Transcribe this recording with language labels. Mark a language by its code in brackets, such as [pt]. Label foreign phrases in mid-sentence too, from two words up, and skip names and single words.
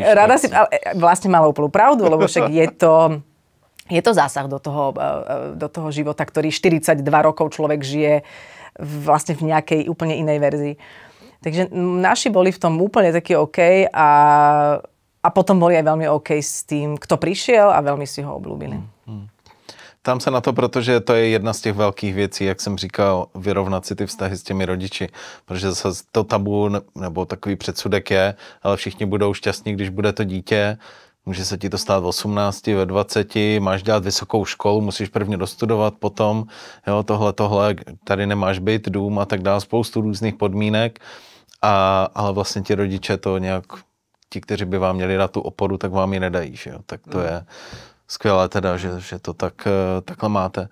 [sk] Rada si, ale vlastne mala úplnú pravdu, lebo však je to zásah do toho života, ktorý 42 rokov človek žije vlastne v nejakej úplne inej verzii. Takže naši boli v tom úplne takí OK a potom boli aj veľmi OK s tým, kto prišiel a veľmi si ho obľúbili. [cs] Tam se na to, protože to je jedna z těch velkých věcí, jak jsem říkal, vyrovnat si ty vztahy s těmi rodiči. Protože zase to tabu nebo takový předsudek je, ale všichni budou šťastní, když bude to dítě. Může se ti to stát v 18, ve 20, máš dělat vysokou školu, musíš prvně dostudovat potom, jo, tohle, tady nemáš byt, dům a tak dále, spoustu různých podmínek, ale vlastně ti rodiče to nějak, ti, kteří by vám měli dát tu oporu, tak vám ji nedají, že jo, tak to je skvělé teda, že to takhle máte.